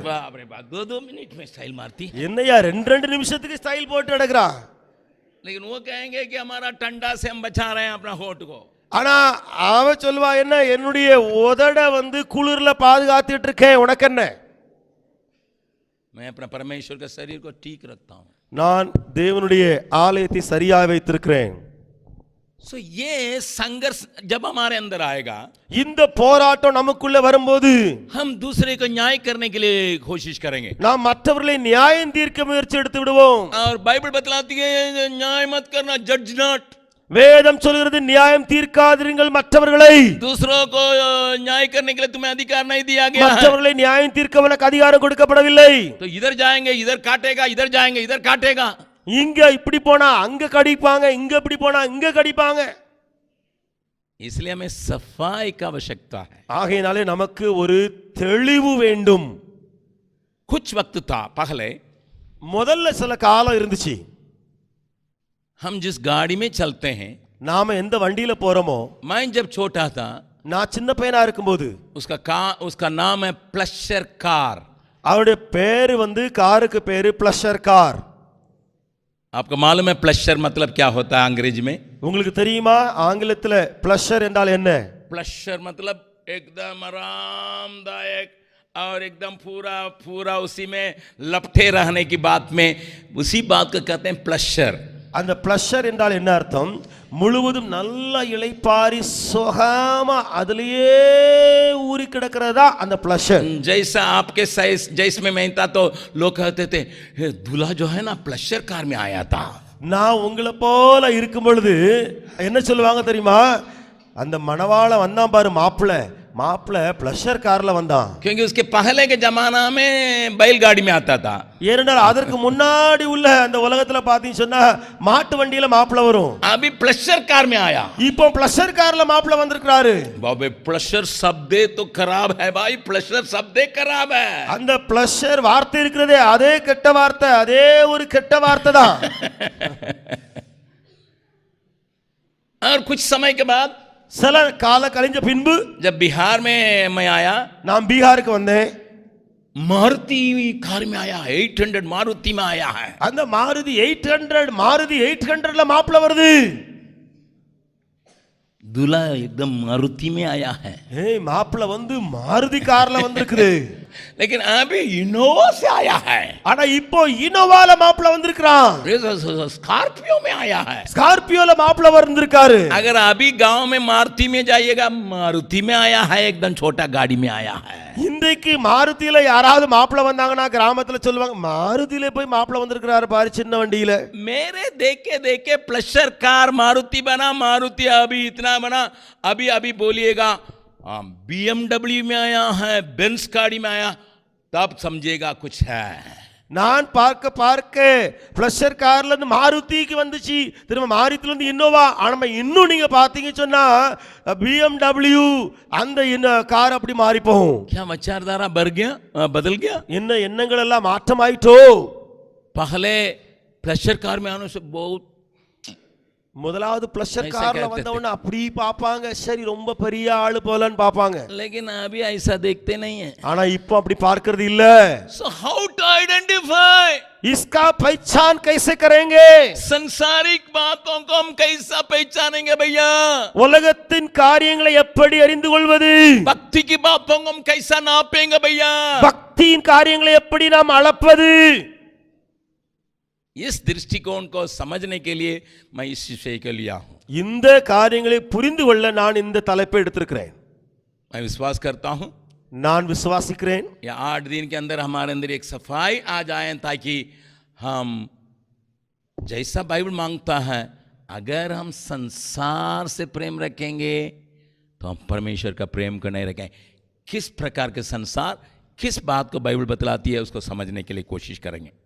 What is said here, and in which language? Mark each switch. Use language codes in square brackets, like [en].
[hi] बाप रे बाप, 2 मिनट में स्टाइल मारती. [ta] என்னையா 2 நிமிஷத்துக்கு ஸ்டைல் போட்டு நடக்கிறா. [hi] लेकिन वो कहेंगे कि हमारा ठंडा से हम बचा रहे हैं अपना होठ को. [ta] ஆனா அவ சொல்வா, என்ன என்னுடைய உதட குளிர்ல பாதுகாத்துட்டு இருக்கேன், உனக்கு என்ன? [hi] मैं अपना परमेश्वर का शरीर को ठीक रखता हूं. [ta] நான் தேவனுடைய ஆலயத்தை சரியாக வைத்திருக்கிறேன். [hi] सो ये संघर्ष जब हमारे अंदर आएगा, [ta] இந்த போராட்டம் நமக்குள்ள வரும்போது [hi] हम दूसरे को न्याय करने के लिए कोशिश करेंगे. [ta] நாம் மற்றவர்களை நியாயம் தீர்க்க முயற்சி எடுத்து விடுவோம். [hi] और बाइबल बतलाती है न्याय मत करना, [en] जज नॉट. [ta] வேதம் சொல்கிறது நியாயம் தீர்க்காதீர்கள் மற்றவர்களை. [hi] दूसरों को न्याय करने के लिए तुम्हें अधिकार नहीं दिया गया है. [ta] மற்றவர்களை நியாயம் தீர்க்க உனக்கு அதிகாரம் கொடுக்கப்படவில்லை. [hi] तो इधर जाएंगे इधर काटेगा, इधर जाएंगे इधर काटेगा. [ta] இங்க இப்படி போனா அங்க கடிப்பாங்க, இங்க இப்படி போனா இங்க கடிப்பாங்க. [hi] इसलिए हमें सफाई की आवश्यकता है. [ta] ஆகையினாலே நமக்கு ஒரு தெளிவு வேண்டும். [hi] कुछ वक्त था पहले, [ta] முதல்ல சில காலம் இருந்துச்சு, [hi] हम जिस गाड़ी में चलते हैं, [ta] நாம எந்த வண்டியில போறோமோ, [hi] मैं जब छोटा था [ta] நான் சின்ன பையனா இருக்கும்போது [hi] उसका नाम है प्लशर कार. [ta] அவருடைய பேரு காருக்கு பேரு प्लशर கார். [hi] आपको मालूम है प्लशर मतलब क्या होता है अंग्रेजी में? [ta] உங்களுக்கு தெரியுமா ஆங்கிலத்துல प्लशर என்றால் என்ன? [hi] प्लशर मतलब एकदम आरामदायक और एकदम पूरा उसी में लपटे रहने की बात में, उसी बात को कहते हैं प्लशर. [ta] அந்த ப்ளஷர் என்றால் என்ன அர்த்தம்? முழுவதும் நல்ல இளைப்பாரி சுகமா அதிலேயே ஊறி கிடக்கிறதா அந்த ப்ளஷர். [hi] जैसा आपके साइज जैसे में मैं था तो लोग कहते थे "हे, दूल्हा जो है ना प्लेजर कार में आया था." [ta] நான் உங்களை போல இருக்கும் பொழுது என்ன சொல்லுவாங்க தெரியுமா? அந்த மணவாளன் வந்தான் பாரு, மாப்பிள்ளை ப்ளஷர் கார்ல வந்தான். [hi] क्योंकि उसके पहले के जमाना में बैलगाड़ी में आता था. [ta] ஏனென்றால் அதற்கு முன்னாடி உள்ள அந்த உலகத்துல பாத்தீங்க சொன்னா மாட்டு வண்டியில மாப்பிள்ளை வரும். [hi] अभी प्लेजर कार में आया. [ta] இப்போ ப்ளஷர் கார்ல மாப்பிள்ளை வந்திருக்காரு. [hi] बाबे प्लेजर शब्द तो खराब है भाई, प्लेजर शब्द खराब है. [ta] அந்த ப்ளஷர் வார்த்தை இருக்கிறதே அதே கெட்ட வார்த்தை, அதே ஒரு கெட்ட வார்த்தை தான். [hi] और कुछ समय के बाद [ta] சில கால கழிஞ்ச பின்பு [hi] जब बिहार में मैं आया, [ta] நான் பீகாருக்கு வந்தேன். [hi] मारुति कार में आया, 800 मारुति में आया है. [ta] அந்த மாருதி 800ல மாப்பிள்ளை வருது. [hi] दूल्हा एकदम मारुति में आया है. [ta] ஏய் மாப்பிள்ளை வந்து மாருதி கார்ல வந்திருக்குது. [hi] लेकिन अभी इनोवा से आया है. [ta] ஆனா இப்போ இனோவால மாப்பிள்ளை வந்திருக்கான். [hi] स्कॉर्पियो में आया है. [ta] ஸ்கார்பியோல மாப்பிள்ளை வந்திருக்காரு. [hi] अगर अभी गांव में मारुति में जाइएगा, मारुति में आया है, एकदम छोटा गाड़ी में आया है. [ta] இன்றைக்கு மாருதியில யாராவது மாப்பிள்ளை வந்தாங்கன்னா கிராமத்துல சொல்லுவாங்க, மாருதியில போய் மாப்பிள்ளை வந்திருக்காரு பாரு சின்ன வண்டியில. [hi] मेरे देखे प्लेजर कार मारुति बना, मारुति अभी इतना बना. अभी बोलिएगा BMW में आया है, बेंस गाड़ी में आया, तब समझेगा कुछ है. [ta] நான் பார்க்க ப்ளஷர் கார்ல இருந்து மாருதிக்கு வந்துச்சு, திரும்ப மாருதில இருந்து இன்னோவா. ஆனா இன்னும் நீங்க பாத்தீங்க சொன்னா BMW அந்த கார் அப்படி மாறி போகும். [hi] क्या विचारधारा बदल गया? [ta] என்ன எண்ணங்கள் எல்லாம் மாற்றமாயிட்டோ. [hi] पहले प्लेजर कार में आने से बहुत [ta] முதலாவது ப்ளஷர் கார்ல வந்தவன அப்படி பாப்பாங்க, சரி ரொம்ப பெரிய ஆளு போலன்னு பாப்பாங்க. [hi] लेकिन अभी ऐसा देखते नहीं है. [ta] ஆனா இப்போ அப்படி பார்க்கிறது இல்ல. [en] So how to identify? [hi] इसका पहचान कैसे करेंगे? संसारिक बातों को हम कैसा पहचानेंगे भैया? [ta] உலகத்தின் காரியங்களை எப்படி அறிந்து கொள்வது? [hi] भक्ति की बातों को हम कैसा नापेंगे भैया? [ta] பக்தியின் காரியங்களை எப்படி நாம் அளப்பது? [hi] इस दृष्टिकोण को समझने के लिए मैं इस विषय को लिया हूं. [ta] இந்த காரியங்களை புரிந்து கொள்ள நான் இந்த தலைப்பை எடுத்திருக்கிறேன். [hi] मैं विश्वास करता हूं [ta] நான் விசுவாசிக்கிறேன். [hi] या 8 दिन के अंदर हमारे अंदर एक सफाई आ जाए, ताकि हम जैसा बाइबल मांगता है, अगर हम संसार से प्रेम रखेंगे तो हम परमेश्वर का प्रेम को नहीं रखेंगे. किस प्रकार के संसार, किस बात को बाइबल बतलाती है, उसको समझने के लिए कोशिश करेंगे.